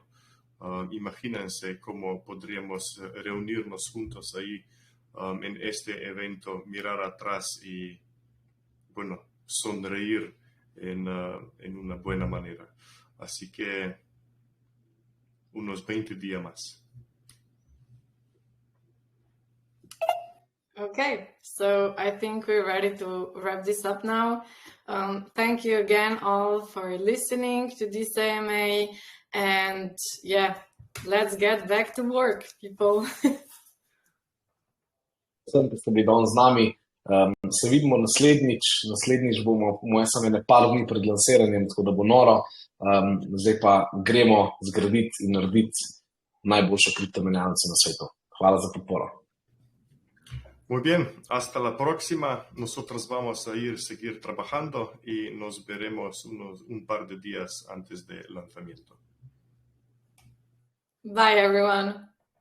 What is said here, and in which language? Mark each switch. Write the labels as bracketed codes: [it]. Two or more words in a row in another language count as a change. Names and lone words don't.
[es] Imagínense cómo podríamos reunirnos juntos ahí en este evento, mirar atrás y, bueno, sonreír en una buena manera. Así que unos 20 días más. [en] Okay, so I think we're ready to wrap this up now. Thank you again all for listening to this AMA. And yeah, let's get back to work, people. [sl] Sem, da ste bili danes z nami. Se vidimo naslednjič bomo, moje samo par dni pred lansiranjem, tako da bo noro. Zdaj pa gremo zgraditi in narediti najboljšo kriptomenjalnico na svetu. Hvala za podporo. [es] Muy bien, hasta la próxima. Nosotros vamos a seguir trabajando y nos veremos un par de días antes del lanzamiento. [en] Bye, everyone.